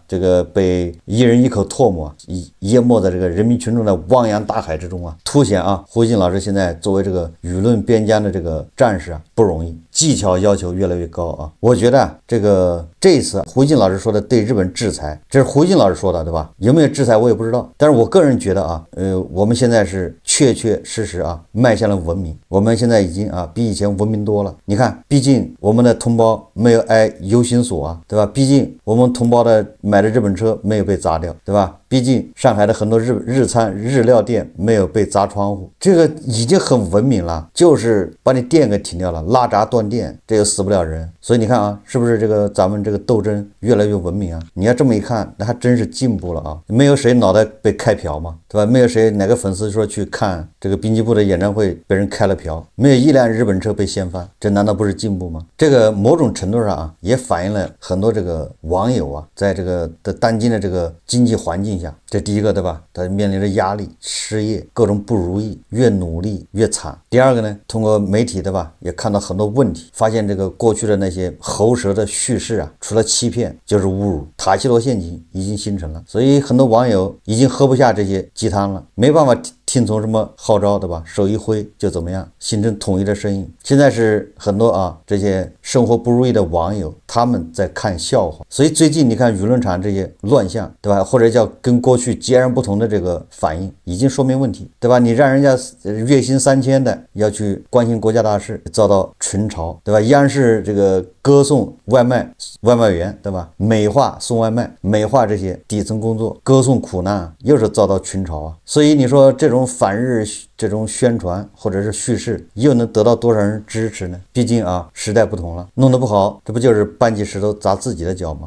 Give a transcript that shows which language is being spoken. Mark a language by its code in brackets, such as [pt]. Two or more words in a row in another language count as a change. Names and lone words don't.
[zh] 這個被一人一口唾沫淹沒在這個人民群眾的汪洋大海之中啊，凸顯啊胡錫進老師現在作為這個輿論邊疆的這個戰士啊不容易，技巧要求越來越高啊。我覺得這一次胡錫進老師說的對日本制裁，這是胡锡進老師說的，對吧？有沒有制裁我也不知道，但是我個人覺得啊，我們現在是確確實實啊邁向了文明，我們現在已經啊比以前文明多了。你看，畢竟我們的同胞沒有挨游行索啊，对吧？畢竟我們同胞的買的日本車沒有被砸掉，对吧？畢竟上海的很多日餐日料店沒有被砸窗戶，這個已經很文明了，就是把你電給停掉了，拉閘斷電，這個死不了人。所以你看啊，是不是這個咱們這個鬥爭越來越文明啊？你要這麼一看，那還真是進步了啊！沒有誰腦袋被開瓢嘛，對吧？沒有誰哪個粉絲說去看這個濱崎步的演唱會被人開了瓢，沒有一輛日本車被掀翻，這難道不是進步嗎？這個某種程度上啊，也反映了很多這個網友啊，在這個的當今的這個經濟環境下，這第一個，對吧？他面臨着壓力、失業、各種不如意，越努力越慘。第二個呢，通過媒體，对吧，也看到很多問題，發现這個過去的那些喉舌的敘事啊，除了欺騙就是侮辱，塔西佗陷阱已經形成了，所以很多網友已經喝不下這些雞湯了，沒辦法聽從什麼號召，對吧？手一揮就怎麼樣，形成統一的聲音。現在是很多這些生活不如意的網友，他們在看笑話。所以最近你看輿論場這些亂象，對吧？或者叫跟過去截然不同的這個反應，已經說明問題，對吧？你讓人家月薪3000的要去關心國家大事，遭到群嘲，對吧？央视這個歌頌外賣員，對吧？美化送外賣，美化這些底層工作，歌頌苦难，又是遭到群嘲啊。所以你說这种反日这种宣傳或者是敘事，又能得到多少人支持呢？畢竟時代不同了，弄得不好，這不就是搬起石頭砸自己的腳嗎？